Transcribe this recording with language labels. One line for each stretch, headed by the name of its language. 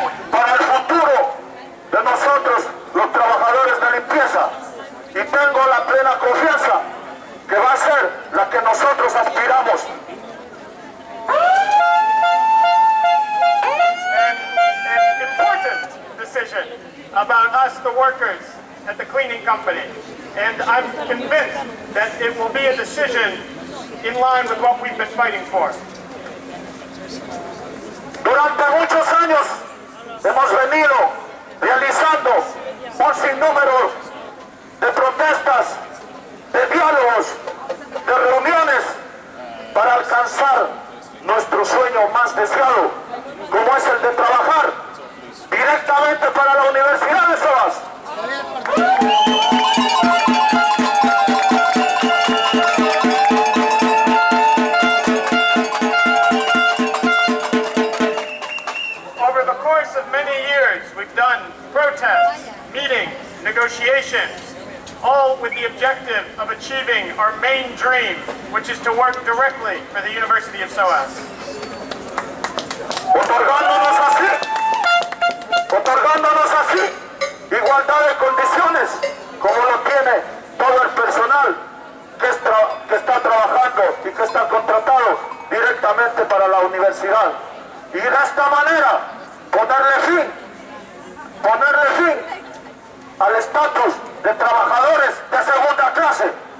Spanish: Para el futuro de nosotros, los trabajadores de limpieza, y tengo la plena confianza que va a ser la que nosotros aspiramos.
English: An important decision about us, the workers at the cleaning company. And I'm convinced that it will be a decision in line with what we've been fighting for.
Spanish: Durante muchos años hemos venido realizando un sinnúmero de protestas, de diálogos, de reuniones para alcanzar nuestro sueño más deseado, como es el de trabajar directamente para la Universidad de Soas.
English: Over the course of many years, we've done protests, meetings, negotiations, all with the objective of achieving our main dream, which is to work directly for the University of Soas.
Spanish: Otorgándonos así igualdad de condiciones como lo tiene todo el personal que está trabajando y que está contratado directamente para la universidad. Y de esta manera ponerle fin al estatus de trabajadores de segunda clase.